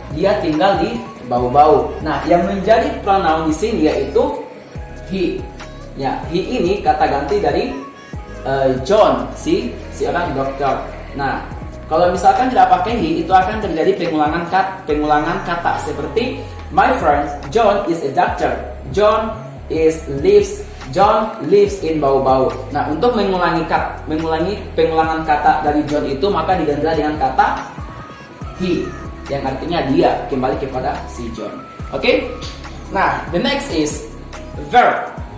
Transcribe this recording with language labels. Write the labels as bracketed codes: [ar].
[id] Dia tinggal di Bau-Bau. Nah, yang menjadi pronoun di sini yaitu he. Ya, he ini kata ganti dari John, si orang dokter. Nah, kalau misalkan tidak pakai he, itu akan terjadi pengulangan kata seperti [en] My friend John is a doctor. John lives in Bau-Bau. [id] Nah, untuk mengulangi pengulangan kata dari John itu, maka diganti dengan kata he, yang artinya dia, kembali kepada si John. [en] Oke? Nah, the next is verb.